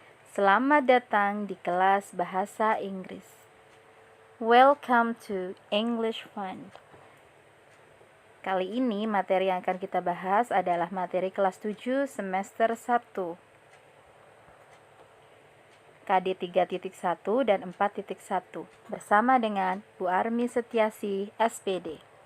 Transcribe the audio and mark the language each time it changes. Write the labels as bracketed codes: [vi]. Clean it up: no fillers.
[id] Selamat datang di kelas bahasa Inggris. [en] Welcome to English Fund. [id] Kali ini materi yang akan kita bahas adalah materi kelas 7 semester 1. KD 3.1 dan 4.1 bersama dengan Bu Armi Setiasi, SPD.